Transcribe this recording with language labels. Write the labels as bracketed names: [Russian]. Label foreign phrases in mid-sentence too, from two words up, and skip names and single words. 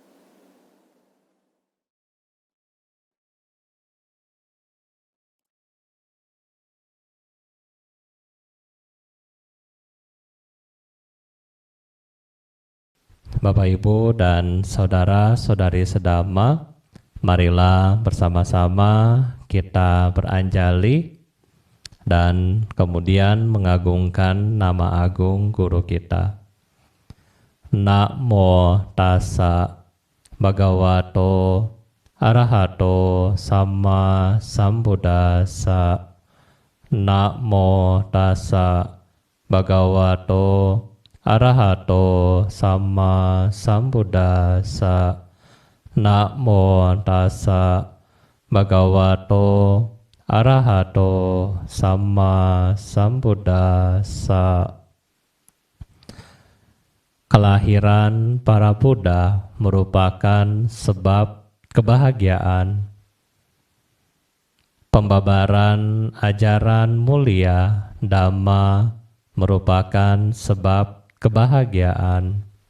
[Indonesian] Bapak, Ibu, dan saudara-saudari sedhamma, marilah bersama-sama kita beranjali dan kemudian mengagungkan nama agung guru kita. [Pali] Namo tassa bhagavato arahato samma sambuddhassa. Namo tassa bhagavato arahato sama sambuddhassa. Namo tassa bhagavato arahato sama sambuddhassa. [Indonesian] Kelahiran para Buddha merupakan sebab kebahagiaan. Pembabaran ajaran mulia Dhamma merupakan sebab kebahagiaan.